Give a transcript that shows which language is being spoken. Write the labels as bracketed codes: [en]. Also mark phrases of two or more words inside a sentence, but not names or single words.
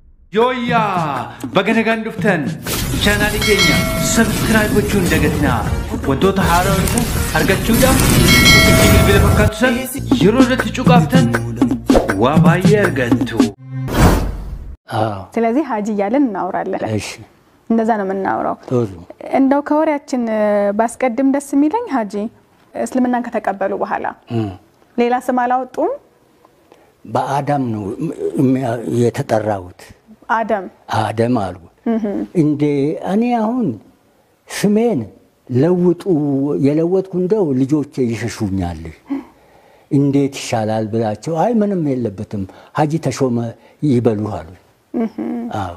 [om] Yoya, baganagan duftan. Channel keenya subscribe gochuun dagatina. Wantoota haaraa dhufu argachuudhaaf itti bilbila fakkaatu san yeroo irratti cuqaaftan waa baay'ee argattu. [am] ስለዚህ ሀጂ እያለን እናወራለን። እሺ እንደዛ ነው የምናወራው። ጥሩ እንደው ከወሬያችን ባስቀድም ደስ የሚለኝ ሀጂ እስልምናን ከተቀበሉ በኋላ ሌላ ስም አላወጡም? በአዳም ነው የተጠራሁት። አዳም አሉ እንዴ እኔ አሁን ስሜን ለውጡ የለወጥኩ እንደው ልጆቼ ይሸሹኛል እንዴት ይሻላል ብላቸው አይ ምንም የለበትም ሀጂ ተሾመ ይበሉ አሉ። አዎ